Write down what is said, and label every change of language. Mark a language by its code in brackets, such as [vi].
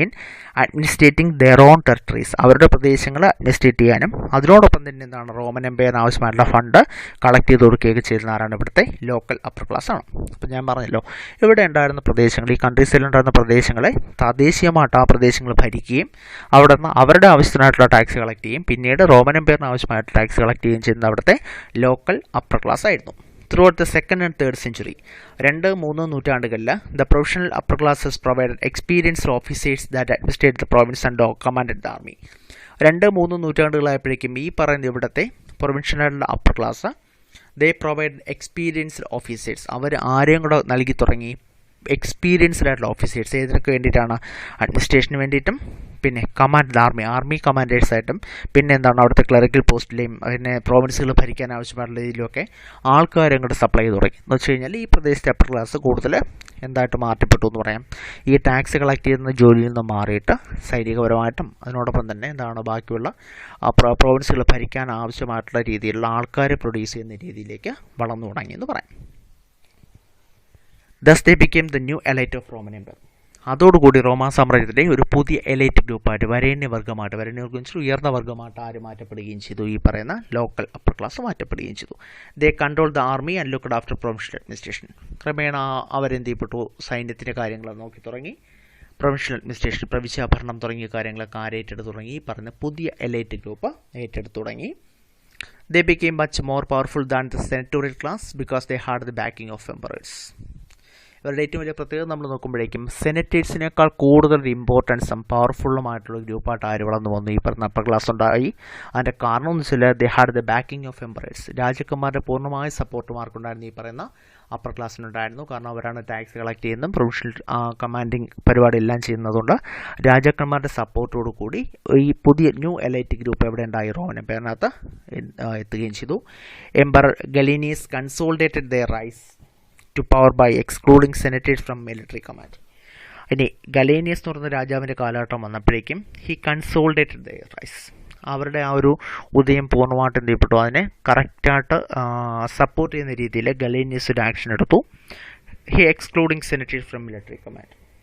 [en] in administrating their own territories, [ml] അവരുടെ പ്രദേശങ്ങൾ administrate ചെയ്യാനും അതിനോടൊപ്പം തന്നെ എന്താണ് റോമൻ എംപയറിന് ആവശ്യമായിട്ടുള്ള ഫണ്ട് കളക്ട് ചെയ്ത് കൊടുക്കുകയൊക്കെ ചെയ്യുന്ന ആരാണ്? ഇവിടുത്തെ ലോക്കൽ അപ്പർ ക്ലാസ് ആണ്. അപ്പോൾ ഞാൻ പറഞ്ഞല്ലോ, ഇവിടെ ഉണ്ടായിരുന്ന പ്രദേശങ്ങൾ, ഈ കൺട്രി സൈഡിലുണ്ടായിരുന്ന പ്രദേശങ്ങളെ തദ്ദേശീയമായിട്ട് ആ പ്രദേശങ്ങൾ ഭരിക്കുകയും അവിടെ നിന്ന് അവരുടെ ആവശ്യത്തിനായിട്ടുള്ള ടാക്സ് കളക്ട് ചെയ്യും, പിന്നീട് റോമൻ എംപയറിന് ആവശ്യമായിട്ട് ടാക്സ് കളക്ട് ചെയ്യുകയും ചെയ്യുന്നത് അവിടുത്തെ ലോക്കൽ അപ്പർ ക്ലാസ് ആയിരുന്നു. [en] Throughout the 2nd and 3rd century, [ml] 2-3 നൂറ്റാണ്ടുകളിൽ [en] the provincial upper classes provided experienced officers that administrated the province and commanded the army. [ml] 2-3 നൂറ്റാണ്ടുകളായപ്പോഴേക്കും ഈ പറയുന്ന ഇവിടുത്തെ പ്രൊവിൻഷ്യലായിട്ടുള്ള upper class [en] they provided experienced officers. [ml] അവർ ആരെയും കൂടെ നൽകി തുടങ്ങി എക്സ്പീരിയൻസ്ഡ് ആയിട്ടുള്ള ഓഫീസേഴ്സ്. ഏതിനൊക്കെ വേണ്ടിയിട്ടാണ്? അഡ്മിനിസ്ട്രേഷന് വേണ്ടിയിട്ടും പിന്നെ കമാൻഡ് ആർമി കമാൻഡേഴ്സായിട്ടും പിന്നെ എന്താണ് അവിടുത്തെ ക്ലറിക്കൽ പോസ്റ്റിലെയും പിന്നെ പ്രോവിൻസുകൾ ഭരിക്കാൻ ആവശ്യമായിട്ടുള്ള രീതിയിലൊക്കെ ആൾക്കാരെ അങ്ങോട്ട് സപ്ലൈ ചെയ്ത് തുടങ്ങി. എന്ന് വെച്ച് കഴിഞ്ഞാൽ ഈ പ്രദേശത്തെ അപ്പർ ക്ലാസ് കൂടുതൽ എന്തായിട്ട് മാറ്റപ്പെട്ടു എന്ന് പറയാം. ഈ ടാക്സ് കളക്ട് ചെയ്യുന്ന ജോലിയിൽ നിന്ന് മാറിയിട്ട് സൈനികപരമായിട്ടും അതിനോടൊപ്പം തന്നെ എന്താണ് ബാക്കിയുള്ള പ്രോവിൻസുകൾ ഭരിക്കാൻ ആവശ്യമായിട്ടുള്ള രീതിയിലുള്ള ആൾക്കാരെ പ്രൊഡ്യൂസ് ചെയ്യുന്ന രീതിയിലേക്ക് വളർന്നു തുടങ്ങിയെന്ന് പറയാം. [en] Thus they became the new elite of Roman Empire. [ml] അതോടുകൂടി റോമാ സാമ്രാജ്യത്തിലെ ഒരു പുതിയ എലൈറ്റ് ഗ്രൂപ്പായിട്ട് വരേണ്യവർഗം ഉയർന്ന വർഗ്ഗമായിട്ട് ആര് മാറ്റപ്പെടുകയും ചെയ്തു? ഈ പറയുന്ന ലോക്കൽ അപ്പർ ക്ലാസ് മാറ്റപ്പെടുകയും ചെയ്തു. [en] They control the army and looked after provincial administration. [ml] ക്രമേണ അവരെന്ത് ചെയ്യപ്പെട്ടു? സൈന്യത്തിൻ്റെ കാര്യങ്ങൾ നോക്കി തുടങ്ങി, പ്രൊവിൻഷ്യൽ അഡ്മിനിസ്ട്രേഷൻ, പ്രവിശ്യാഭരണം തുടങ്ങിയ കാര്യങ്ങളൊക്കെ ഏറ്റെടുത്ത് തുടങ്ങി. ഈ പറഞ്ഞ പുതിയ എലൈറ്റ് ഗ്രൂപ്പ് ഏറ്റെടുത്ത് തുടങ്ങി. [en] They became much more powerful than the senatorial class because they had the backing of emperors. [ml] ഇവരുടെ ഏറ്റവും വലിയ പ്രത്യേകത നമ്മൾ നോക്കുമ്പോഴേക്കും സെനറ്റേഴ്സിനേക്കാൾ കൂടുതൽ ഇമ്പോർട്ടൻസും പവർഫുള്ളുമായിട്ടുള്ള ഗ്രൂപ്പായിട്ട് ആര് വളർന്നു വന്നു? ഈ പറഞ്ഞ അപ്പർ ക്ലാസ് ഉണ്ടായി. അതിൻ്റെ കാരണം എന്ന് വെച്ചാൽ [en] They had the backing of emperors. [ml] രാജാക്കന്മാരുടെ പൂർണ്ണമായ സപ്പോർട്ട് മാർക്കുണ്ടായിരുന്നു ഈ പറയുന്ന അപ്പർ ക്ലാസ്സിനുണ്ടായിരുന്നു. കാരണം അവരാണ് ടാക്സ് കളക്ട് ചെയ്യുന്നതും പ്രൊവിൻഷ്യൽ കമാൻഡിങ് പരിപാടി എല്ലാം ചെയ്യുന്നതുകൊണ്ട് രാജാക്കന്മാരുടെ സപ്പോർട്ടോടു കൂടി ഈ പുതിയ ന്യൂ എലൈറ്റ് ഗ്രൂപ്പ് എവിടെ ഉണ്ടായി? റോമൻ എംപയറിനകത്ത് എത്തുകയും ചെയ്തു. [en] Emperor Gallienus consolidated their rise to power by excluding senators from military command. [ml] ഇനി ഗലേനിയസ് എന്ന് പറയുന്ന രാജാവിൻ്റെ കാലഘട്ടം വന്നപ്പോഴേക്കും [en] He consolidated their rise. [ml] അവരുടെ ആ ഒരു ഉദയം പൂർണ്ണമായിട്ട് എന്ത് ചെയ്യപ്പെട്ടു? അതിനെ കറക്റ്റായിട്ട് സപ്പോർട്ട് ചെയ്യുന്ന രീതിയിൽ ഗലേനിയസ് ഒരു ആക്ഷൻ എടുത്തു. [en] He excluding senators from military command.